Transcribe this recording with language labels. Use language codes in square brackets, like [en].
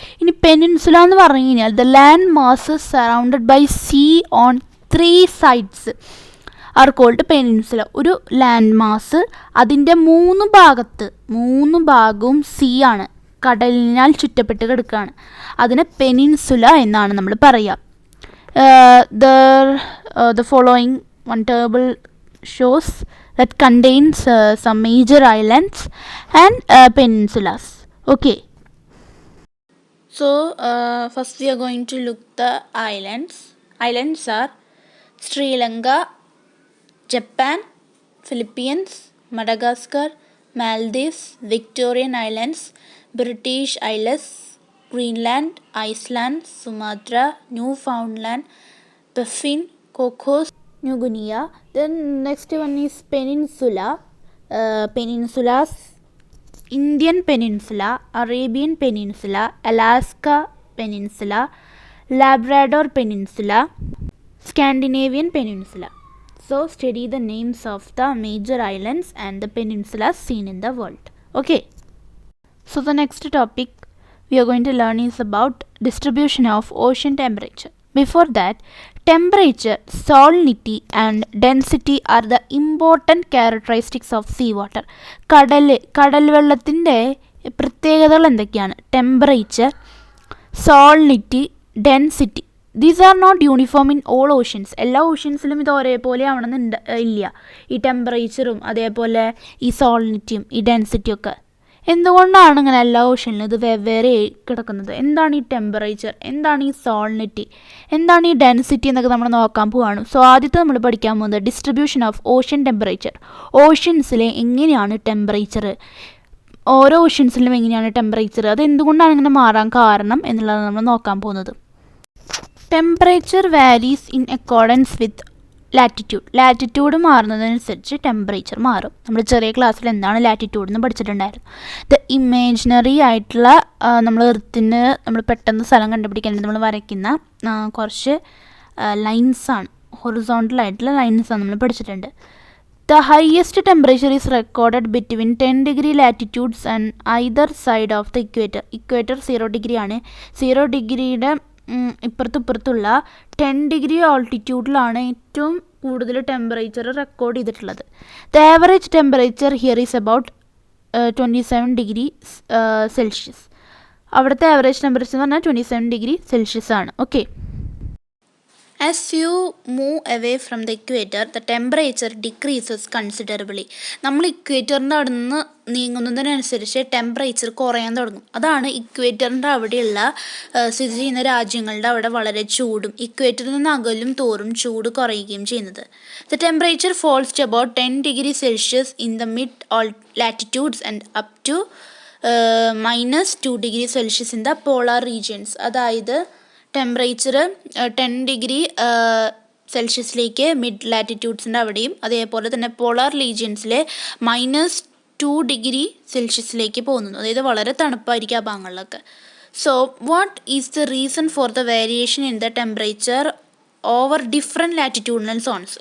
[ml] ഇനി പെനിൻസുല എന്ന് പറഞ്ഞു കഴിഞ്ഞാൽ [en] The land mass surrounded by sea on 3 sides are called peninsula. [ml] ഒരു ലാൻഡ് മാസ് അതിൻ്റെ 3 ഭാഗവും സീ ആണ്, കടലിനാൽ ചുറ്റപ്പെട്ട് കിടക്കുകയാണ്. അതിന് പെനിൻസുല എന്നാണ് നമ്മൾ പറയുക. [en] The following one table shows that contains some major islands and peninsulas. Okay. So first we are going to look the islands. Islands are Sri Lanka, Japan, Philippines, Madagascar, Maldives, Victorian Islands, British Isles, Greenland, Iceland, Sumatra, Newfoundland, Baffin, Cocos, New Guinea. Then next one is Peninsula. Peninsulas, Indian peninsula, Arabian peninsula, Alaska peninsula, Labrador peninsula, Scandinavian peninsula. So study the names of the major islands and the peninsulas seen in the world. Okay. So the next topic we are going to learn is about distribution of ocean temperature. Before that, temperature, salinity and density are the important characteristics of seawater. [ml] കടൽ വെള്ളത്തിൻ്റെ പ്രത്യേകതകൾ എന്തൊക്കെയാണ്? [en] Temperature, salinity, density. These are not uniform in all oceans. [ml] എല്ലാ ഓഷ്യൻസിലും ഇത് ഒരേപോലെ ആവണമെന്ന് ഇല്ല. ഈ ടെമ്പറേച്ചറും അതേപോലെ ഈ സോളിനിറ്റിയും ഈ ഡെൻസിറ്റിയും ഒക്കെ. എന്തുകൊണ്ടാണ് ഇങ്ങനെ എല്ലാ ഓഷ്യനിലും ഇത് വെവ്വേറെ കിടക്കുന്നത്? എന്താണ് ഈ ടെമ്പറേച്ചർ, എന്താണ് ഈ സോളിനിറ്റി, എന്താണ് ഈ ഡെൻസിറ്റി എന്നൊക്കെ നമ്മൾ നോക്കാൻ പോവാണ്. സോ ആദ്യത്തെ നമ്മൾ പഠിക്കാൻ പോകുന്നത് ഡിസ്ട്രിബ്യൂഷൻ ഓഫ് ഓഷ്യൻ ടെമ്പറേച്ചർ. ഓഷ്യൻസിലെ എങ്ങനെയാണ് ടെമ്പറേച്ചർ, ഓരോ ഓഷ്യൻസിലും എങ്ങനെയാണ് ടെമ്പറേച്ചർ, അത് എന്തുകൊണ്ടാണ് ഇങ്ങനെ മാറാൻ കാരണം എന്നുള്ളതാണ് നമ്മൾ നോക്കാൻ പോകുന്നത്. [en] Temperature varies in accordance with latitude. [ml] Latitude മാറുന്നതനുസരിച്ച് temperature മാറും. നമ്മൾ ചെറിയ ക്ലാസ്സിൽ എന്താണ് ലാറ്റിറ്റ്യൂഡ് എന്ന് പഠിച്ചിട്ടുണ്ടായിരുന്നു. ഇത് ഇമേജിനറി ആയിട്ടുള്ള നമ്മൾ എർത്തിന് നമ്മൾ പെട്ടെന്ന് സ്ഥലം കണ്ടുപിടിക്കാൻ നമ്മൾ വരയ്ക്കുന്ന കുറച്ച് ലൈൻസാണ്, ഹൊറിസോണ്ടൽ ആയിട്ടുള്ള ലൈൻസാണ് നമ്മൾ പഠിച്ചിട്ടുണ്ട്. [en] The highest temperature is recorded between 10 degree latitudes and either side of the equator. [ml] Equator 0 degree ആണ്. 0 ഡിഗ്രിയുടെ ഇപ്പുറത്തുള്ള 10 ഡിഗ്രി ഓൾട്ടിറ്റ്യൂഡിലാണ് ഏറ്റവും കൂടുതൽ ടെമ്പറേച്ചർ റെക്കോർഡ് ചെയ്തിട്ടുള്ളത്. [en] The average temperature here is about 27 degree Celsius. [ml] അവിടുത്തെ ആവറേജ് ടെമ്പറേച്ചർ എന്ന് പറഞ്ഞാൽ 27 ഡിഗ്രി സെൽഷ്യസ് ആണ്. Okay. [en] As you move away from the equator, the temperature decreases considerably. [ml] നമ്മൾ ഇക്വേറ്ററിൻ്റെ അവിടെ നിന്ന് നീങ്ങുന്നതിനനുസരിച്ച് ടെമ്പറേച്ചർ കുറയാൻ തുടങ്ങും. അതാണ് ഇക്വേറ്ററിൻ്റെ അവിടെയുള്ള സ്ഥിതി ചെയ്യുന്ന രാജ്യങ്ങളുടെ അവിടെ വളരെ ചൂടും ഇക്വേറ്ററിൽ നിന്ന് അകലും തോറും ചൂട് കുറയുകയും ചെയ്യുന്നത്. [en] The temperature falls to about 10 degree Celsius in the mid latitudes and up to -2 degree Celsius in the polar regions. [ml] അതായത് ടെമ്പറേച്ചർ 10 ഡിഗ്രി സെൽഷ്യസിലേക്ക് മിഡ് ലാറ്റിറ്റ്യൂഡ്സിൻ്റെ അവിടെയും അതേപോലെ തന്നെ പോളാർ റീജിയൻസിലെ -2 ഡിഗ്രി സെൽഷ്യസിലേക്ക് പോകുന്നു. അതായത് വളരെ തണുപ്പായിരിക്കും ആ ഭാഗങ്ങളിലൊക്കെ. [en] So what is the reason for the variation in the temperature over different latitudinal zones?